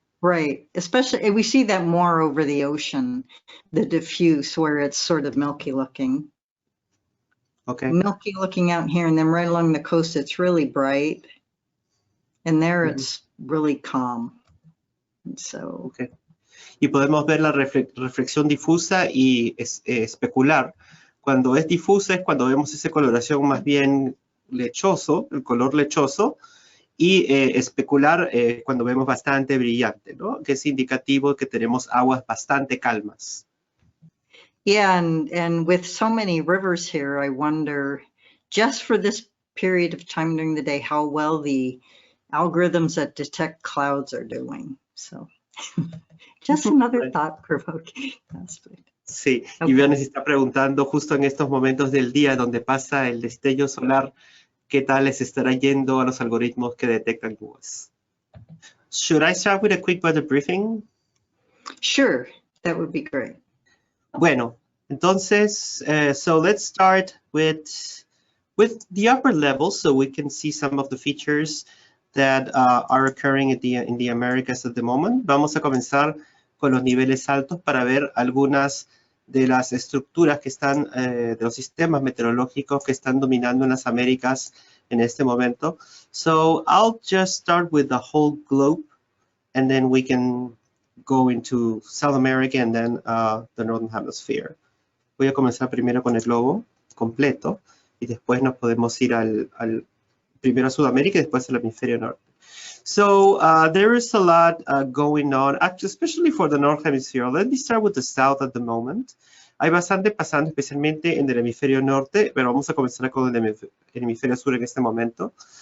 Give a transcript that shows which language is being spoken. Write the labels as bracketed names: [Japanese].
[English] Right, especially we see that more over the ocean, the diffuse where it's sort of milky looking. Okay. Milky looking out here, and then right along the coast it's really bright, and there it's really calm. And so. Okay. [Spanish] Y podemos ver la reflexión difusa y especular. Cuando es difusa es cuando vemos esa coloración más bien lechoso, el color lechoso. Y especular cuando vemos bastante brillante, ¿no? Que es indicativo que tenemos aguas bastante calmas. [English] Yeah, and with so many rivers here, I wonder, just for this period of time during the day, how well the algorithms that detect clouds are doing. So, just another thought-provoking aspect. [Spanish] Sí, [English] Okay. [Spanish] Y Bernie se está preguntando justo en estos momentos del día donde pasa el destello solar, ¿qué tal les estará yendo a los algoritmos que detectan nubes? [English] Should I start with a quick weather briefing? Sure, that would be great. [Spanish] Bueno, entonces, [English] so let's start with the upper level so we can see some of the features that are occurring in the Americas at the moment. [Spanish] Vamos a comenzar con los niveles altos para ver algunas de las estructuras que están, de los sistemas meteorológicos que están dominando en las Américas en este momento. [English] So I'll just start with the whole globe, and then we can go into South America and then the Northern Hemisphere. [Spanish] Voy a comenzar primero con el globo completo y después nos podemos ir primero a Sudamérica y después al hemisferio norte. [English] So there is a lot going on, especially for the North Hemisphere. Let me start with the South at the moment. [Spanish] Hay bastante pasando, especialmente en el hemisferio norte, pero vamos a comenzar con el hemisferio sur en este momento.